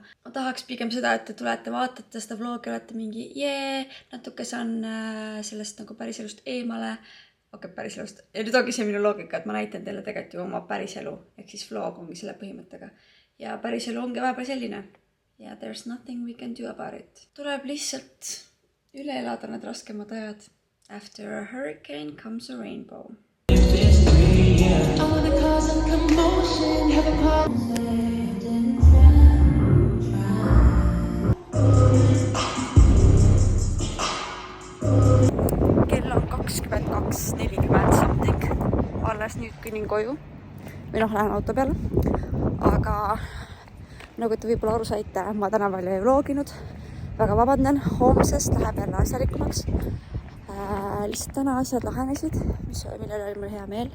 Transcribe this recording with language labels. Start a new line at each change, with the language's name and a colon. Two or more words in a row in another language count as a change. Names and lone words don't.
Estonian: Ma tahaks pigem seda, et te tulete, vaatate seda vlogi, olete mingi natuke saan sellest nagu päriselust eemale. Okei, päriselust. Ja nüüd ongi see minu loogika, et ma näitan teile tegelikult ju oma päriselu. Ehk siis vlog ongi selle põhimõttega. Ja päriselu ongi vahepeal selline.
English: Ja there's nothing we can do about it.
Estonian: Tuleb lihtsalt üle elada need raskemad ajad.
English: After a hurricane comes a rainbow.
Estonian: Kell on 22:40 something. Alles nüüd kõnnin koju. Või lähen auto peale. Aga nagu te võib-olla aru saite, ma täna veel ei vloginud. Väga vabandan. Homsest läheb jälle asjalikumaks. Lihtsalt täna asjad lahenesid, millel oli mul hea meel.